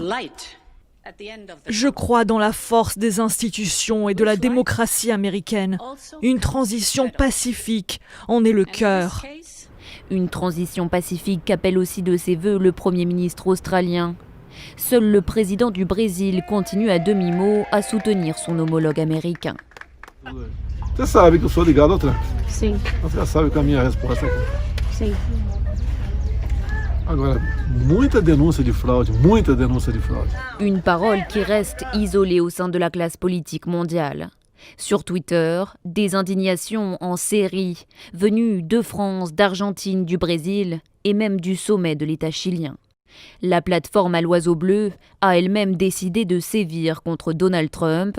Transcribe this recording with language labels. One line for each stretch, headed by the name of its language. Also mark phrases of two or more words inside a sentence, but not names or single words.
French: Je crois dans la force des institutions et de la démocratie américaine. Une transition pacifique en est le cœur. Une transition pacifique qu'appelle aussi de ses vœux le Premier ministre australien. Seul le président du Brésil continue à demi-mot à soutenir son homologue américain.
Portuguese: Você sabe que eu sou ligado ao Trump. Sim. Você já sabe qual é a minha resposta aqui. Sim. Agora, muita denúncia de fraude, muita denúncia de fraude.
French: Une parole qui reste isolée au sein de la classe politique mondiale. Sur Twitter, des indignations en série, venues de France, d'Argentine, du Brésil et même du sommet de l'État chilien. La plateforme à l'oiseau bleu a elle-même décidé de sévir contre Donald Trump.